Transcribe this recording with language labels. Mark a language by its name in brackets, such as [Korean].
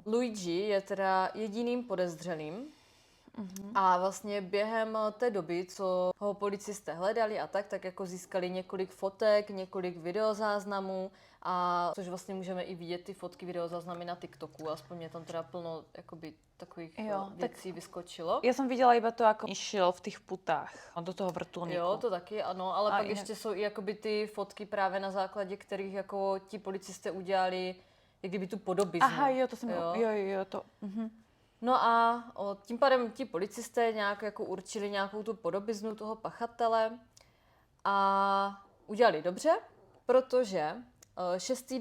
[Czech] Luigi je teda jediným podezřelým. A vlastně během té doby, co ho policisté hledali a tak jako získali několik fotek, několik videozáznamů a což vlastně můžeme i vidět ty fotky, videozáznamy na TikToku, aspoň mě tam teda plno jakoby takových věcí vyskočilo. [Slovak] Ja som videla iba to, ako išiel v tých putách do toho vrtuľníku. [Czech] Jo, to taky, ano, ale A pak ještě jsou i jakoby ty fotky právě na základě kterých jako ti policisté udělali jak kdyby tu podobiznu. Aha, jo, to jsem... Jo, to... No a tím pádem ti policisté nějak jako určili nějakou tu podobiznu toho pachatele a udělali dobře, protože 6.